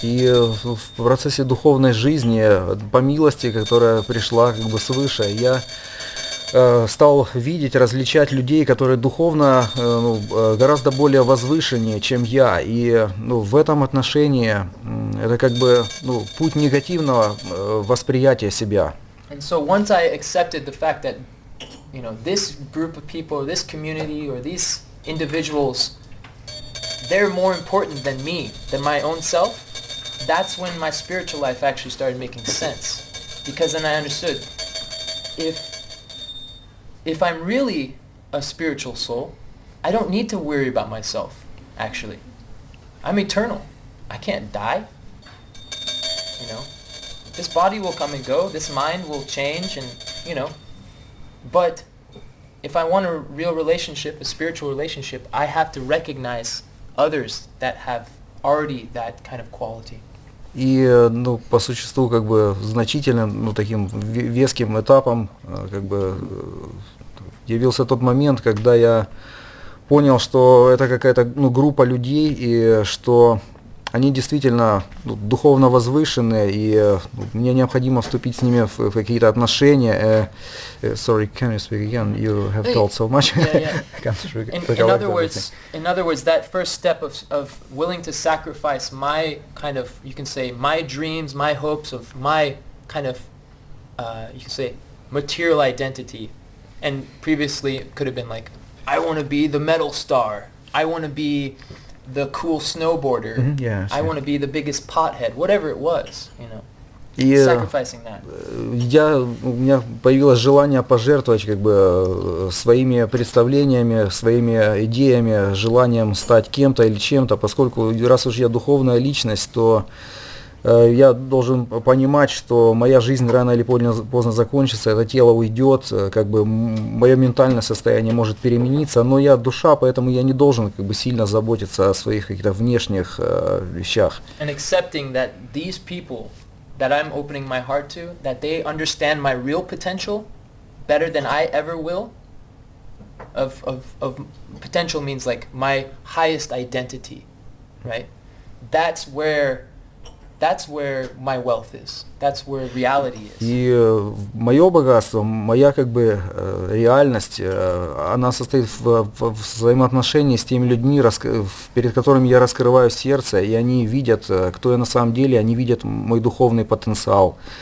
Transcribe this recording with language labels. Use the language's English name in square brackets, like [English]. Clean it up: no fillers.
[Russian] И в процессе духовной жизни, по милости, которая пришла как бы свыше, я стал видеть, различать людей, которые духовно гораздо более возвышеннее, чем я. И в этом отношении это как бы путь негативного восприятия себя. [English] And so once I accepted the fact that, this group of people, or this community, or these individuals, they're more important than me, than my own self, that's when my spiritual life actually started making sense. Because then I understood, if I'm really a spiritual soul, I don't need to worry about myself, actually. I'm eternal. I can't die. This body will come and go, this mind will change, and, but if I want a real relationship, a spiritual relationship, I have to recognize others that have already that kind of quality. [Russian] И, по существу, как бы, значительным, таким веским этапом, как бы, явился тот момент, когда я понял, что это какая-то, группа людей, и что они действительно духовно возвышенные, и мне необходимо вступить с ними в какие-то отношения. [English] Sorry, can you speak again? You have told so much. In other words, that first step of willing to sacrifice my kind of, you can say, my dreams, my hopes of my kind of, you can say, material identity. And previously it could have been like, I want to be the metal star. I want to be the cool snowboarder. I want to be the biggest pothead. Whatever it was, [Russian] И [English] sacrificing that. [Russian] У меня появилось желание пожертвовать как бы своими представлениями, своими идеями, желанием стать кем-то или чем-то, поскольку раз уж я духовная личность, то я должен понимать, что моя жизнь рано или поздно закончится, это тело уйдет, как бы мое ментальное состояние может перемениться, но я душа, поэтому я не должен как бы сильно заботиться о своих каких-то внешних вещах. [English] And accepting that these people that I'm opening my heart to, that they understand my real potential better than I ever will. Of potential means like my highest identity, right? That's where my wealth is. That's where reality is. [Russian] И мое богатство, моя как бы реальность, она состоит в взаимоотношении с теми людьми, перед которыми я раскрываю сердце, и они видят, кто я на самом деле, они видят мой духовный потенциал.